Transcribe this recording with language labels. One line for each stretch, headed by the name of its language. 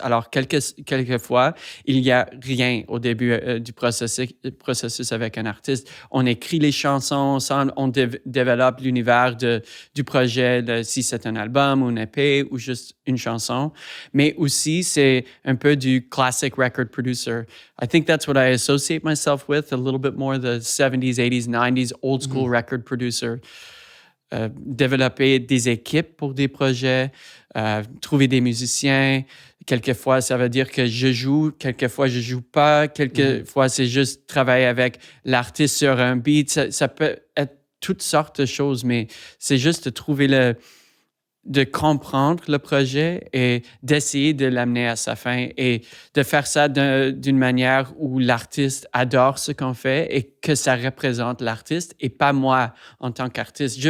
French: Alors, quelquefois, il n'y a rien au début du processus avec un artiste. On écrit les chansons ensemble, on développe l'univers du projet, si c'est un album ou une EP ou juste une chanson. Mais aussi, c'est un peu du
English: classic record producer. I think that's what I associate myself with, a little bit more the 70s, 80s, 90s, old school record producer.
French: Développer des équipes pour des projets, trouver des musiciens. Quelquefois, ça veut dire que je joue, quelquefois, je joue pas. Quelquefois, c'est juste travailler avec l'artiste sur un beat. Ça peut être toutes sortes de choses, mais c'est juste de trouver de comprendre le projet et d'essayer de l'amener à sa fin et de faire ça d'une manière où l'artiste adore ce qu'on fait et que ça représente l'artiste et pas moi en tant qu'artiste.